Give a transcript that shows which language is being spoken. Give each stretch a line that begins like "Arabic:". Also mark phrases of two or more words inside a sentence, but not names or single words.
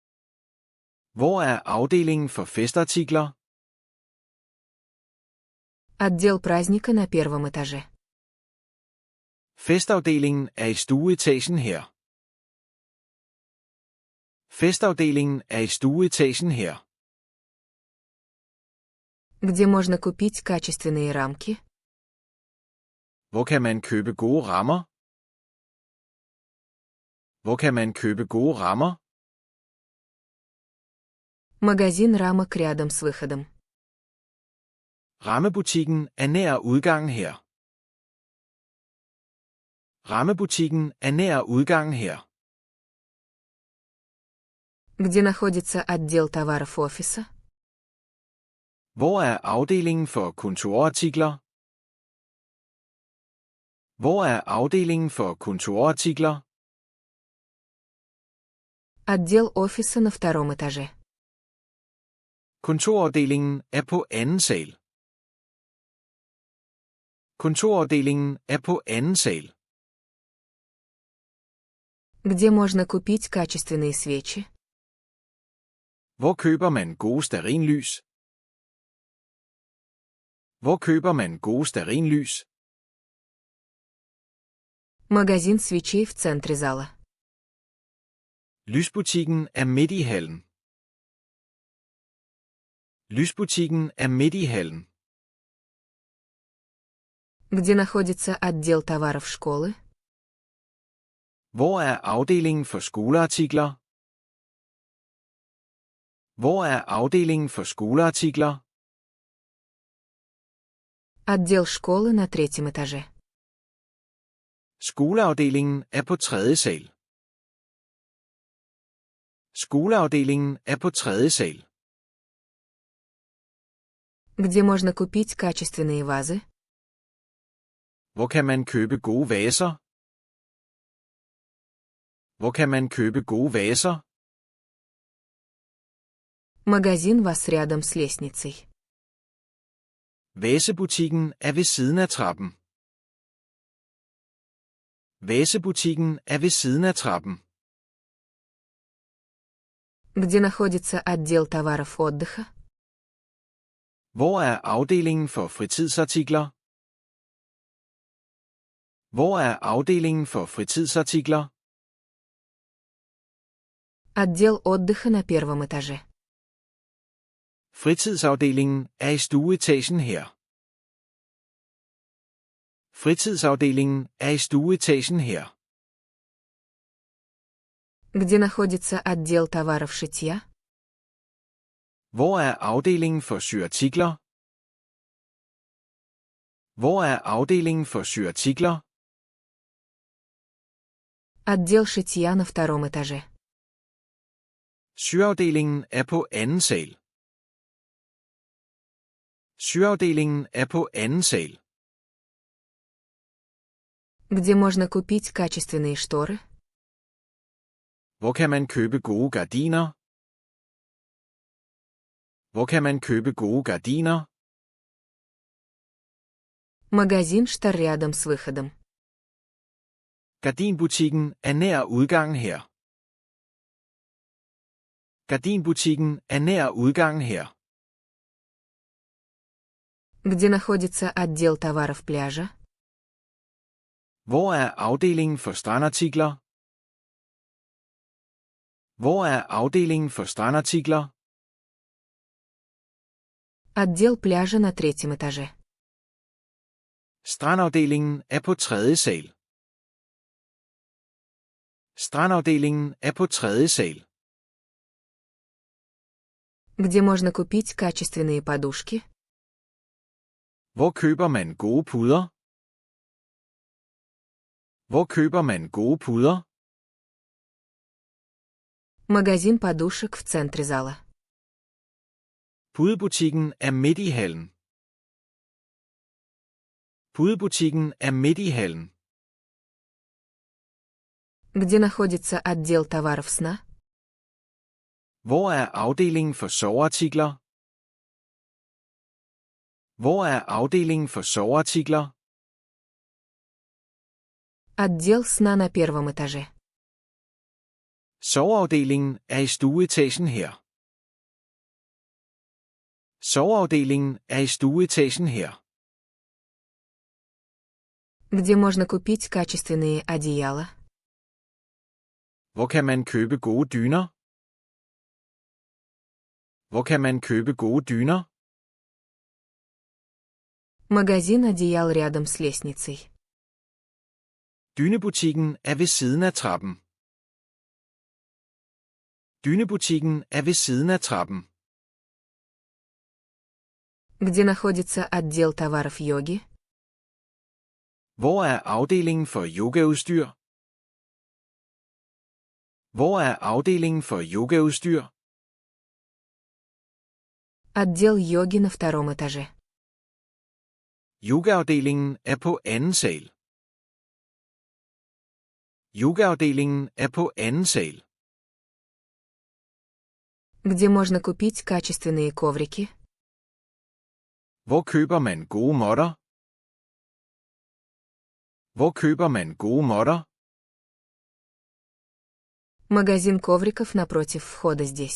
Danish: Hvor er afdelingen for festartikler?
Russian: Отдел праздника на первом этаже.
Danish: Festafdelingen er i stueetagen her. Festafdelingen er i stueetagen her.
Russian: Где можно купить качественные рамки?
Danish: Hvor kan man købe gode rammer? Hvor kan man købe gode rammer?
Russian: Магазин рамок рядом с выходом.
Danish: Rammebutikken er nær udgangen her. Rammebutikken er nær udgangen her.
Russian: Где находится отдел товаров офиса?
Danish: Hvor er afdelingen for kontorartikler? Hvor er afdelingen for kontorartikler?
Russian: Отдел офиса на втором этаже.
Danish: Kontorafdelingen er på anden sal. Kontorafdelingen er på anden sal.
Russian: Где можно купить качественные свечи?
Danish: Hvor køber man gode stearinlys? Hvor køber man gode stearinlys?
Russian: Магазин свечей в центре зала.
Danish: Lysbutikken er midt i hallen. Lysbutikken er midt i hallen.
Russian: Где находится отдел товаров школы?
Danish: Hvor er afdelingen for skoleartikler? Hvor er afdelingen for skoleartikler?
Russian: Отдел школы на третьем этаже.
Danish: Skoleafdelingen er på tredje sal. Skoleafdelingen er på tredje sal.
Russian: Где можно купить качественные вазы?
Danish: Hvor kan man købe gode vaser? Hvor kan man købe gode vaser?
Russian: Магазин ваз рядом с лестницей.
Danish: Vasebutikken er ved siden af trappen. Vasebutikken er ved siden af trappen.
Russian: Где находится отдел товаров отдыха?
Danish: Hvor er afdelingen for fritidsartikler? Hvor er afdelingen for fritidsartikler?
Russian: Отдел отдыха на первом этаже.
Danish: Fritidsafdelingen er i stueetagen her. Fritidsafdelingen er i stueetagen her.
Russian: Где находится отдел товаров шитья?
Danish: Hvor er afdelingen for syartikler? Hvor er afdelingen for syartikler?
Russian: Отдел шитья на втором этаже.
Danish: Syafdelingen er på anden sal. Syafdelingen er på anden sal.
Russian: Где можно купить качественные шторы?
Danish: Hvor kan man købe gode gardiner? Hvor kan man købe gode gardiner?
Russian: Магазин штор рядом с выходом.
Danish: Gardinbutikken er nær udgangen her. Gardinbutikken er nær udgangen her.
Russian: Где находится отдел товаров пляжа?
Danish: Hvor er afdelingen for strandartikler? Hvor er afdelingen for strandartikler?
Russian: Отдел пляжа на третьем этаже.
Danish: Strandafdelingen er på tredje sal. Strandafdelingen er på tredje sal.
Russian: Где можно купить качественные подушки?
Danish: Hvor køber man gode puder? Hvor køber man gode puder?
Russian: Магазин подушек в центре зала.
Danish: Pudebutikken er midt i hallen. Pudebutikken er midt i hallen.
Russian: Где находится отдел товаров сна?
Danish: Hvor er afdelingen for soveartikler? Hvor er afdelingen for soveartikler?
Russian: Отдел сна на первом этаже.
Danish: Soveafdelingen er i stueetagen her. Soveafdelingen er i stueetagen her.
Russian: Где можно купить качественные одеяла?
Danish: Hvor kan man købe gode dyner? Hvor kan man købe gode dyner?
Russian: Магазин одеял рядом с лестницей.
Danish: Dynebutikken er ved siden af trappen. Dynebutikken er ved siden af trappen.
Russian: Где находится отдел товаров йоги?
Danish: Hvor er afdelingen for yogaudstyr? Hvor er afdelingen for yogaudstyr?
Russian: Отдел йоги на втором этаже.
Danish: Yogaafdelingen er på anden sal. Yogaafdelingen er på anden sal.
Russian: Где можно купить качественные коврики?
Danish: Hvor køber man gode måtter? Hvor køber man gode måtter?
Russian: Магазин ковриков напротив входа здесь.